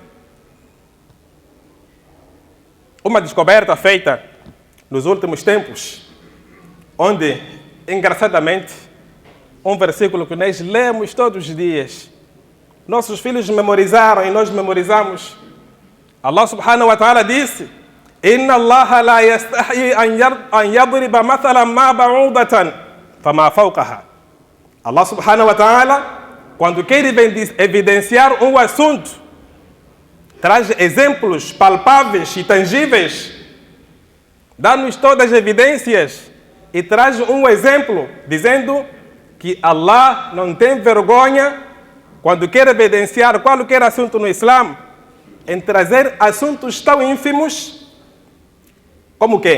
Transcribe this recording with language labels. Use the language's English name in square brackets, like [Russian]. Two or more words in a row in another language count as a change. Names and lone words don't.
[Portuguese] Uma descoberta feita nos últimos tempos, onde, engraçadamente, um versículo que nós lemos todos os dias, nossos filhos memorizaram e nós memorizamos. [Arabic] الله سبحانه وتعالى disse: إن الله لا يستحيي أن يضرب مثلا ما بعوضة فما فوقها. الله سبحانه وتعالى, [Portuguese] quando quer evidenciar um assunto, traz exemplos palpáveis e tangíveis, dá-nos todas as evidências e traz um exemplo dizendo que Allah não tem vergonha quando quer evidenciar qualquer assunto no Islã, em trazer assuntos tão ínfimos como quê?